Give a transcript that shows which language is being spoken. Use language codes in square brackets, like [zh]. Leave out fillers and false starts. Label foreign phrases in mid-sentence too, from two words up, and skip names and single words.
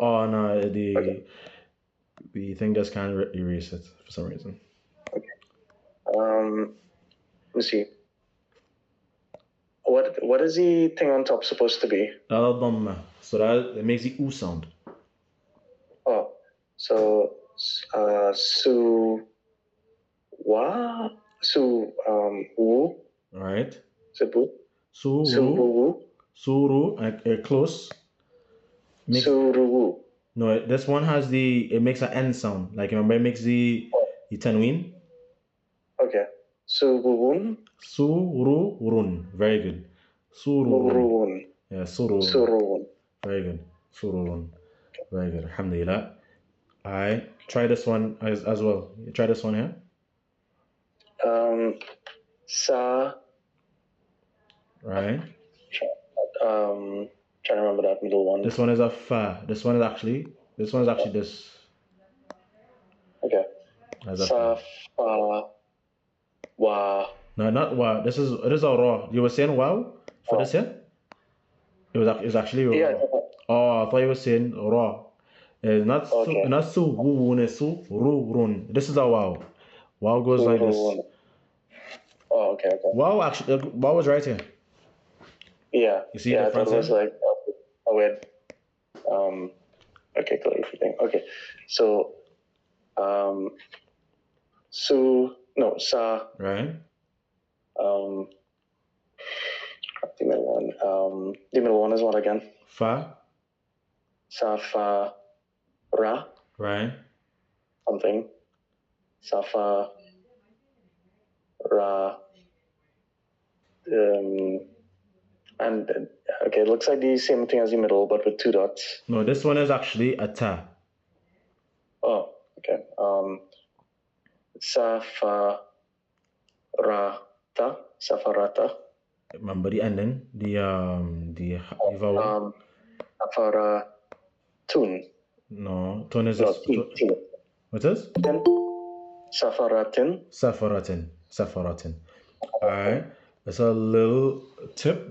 [en] Oh no, the thing just can't erase it for some reason. Okay. Let me see. What is the thing on top supposed to be? Dhamma. So that it makes the oo sound. [ar] Oh, سُ سُ وَ سُ وُ [en] Alright. [ar] subu Suru. subu Suru. [en] Close. [ar] suru. [en] No, this one has it makes an N sound. Like remember it makes the tanween. [ar] Okay. Subuun. Sururun. [en] Very good. [ar] Sururun. Surun. Yeah, sururun. Surun. [en] Very good. Sururun. Very good. Alhamdulillah. Alright. Try this one as well. You try this one here. [ar] Sa. [en] Right. Trying to remember that middle one. This one is a fa. This one is actually this. [ar] Okay. سَ فَ وَ. [en] No, not wow. It is a raw. You were saying wow for this here? It was actually raw. Yeah. Oh, I thought you were saying raw. It's not Okay. not [ar] سُ وُ [en] it's [ar] سُ رُ رٍ. [en] This is a wow. Wow goes like this. Oh, okay. Wow actually wow was right here. Yeah. You see the the difference? difference It was like a weird. Okay, clear everything. Okay, so sa. Right. The middle one. The middle one is what again? [ar] Fa. سَ فَ رَ. [en] Right. Something. [ar] سَ فَ رَ. [en] And okay, it looks like the same thing as the middle, but with 2 dots. No, this one is actually a ta. Oh, okay. [ar] سَ فَ رَ تَ. Safarata. [en] Remember the ending? The vowel. [ar] Safaratun. [en] No, tun is No, this. [ar] tin. [en] What is? [ar] Safaratin. [en] Safaratin. Alright. It's a little tip.